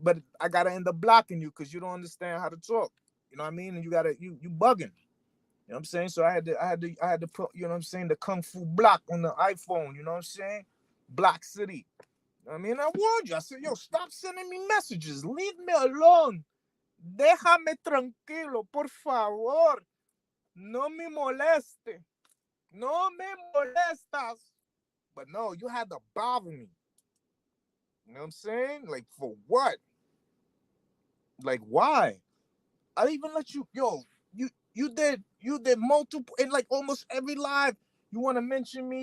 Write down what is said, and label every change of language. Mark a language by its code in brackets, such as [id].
[en] But I gotta end up blocking you because you don't understand how to talk. You know what I mean? And you bugging. You know what I'm saying? So I had to put, you know what I'm saying, the Kung Fu block on the iPhone, you know what I'm saying? Block City. You know what I mean? I warned you. I said, yo, stop sending me messages. Leave me alone. [es] Déjame tranquilo, por favor. No me moleste. No me molestas. [en] But no, you had to bother me. You know what I'm saying? Like, for what? Like, why? I even let you, yo, you did multiple in like almost every live. You want to mention me?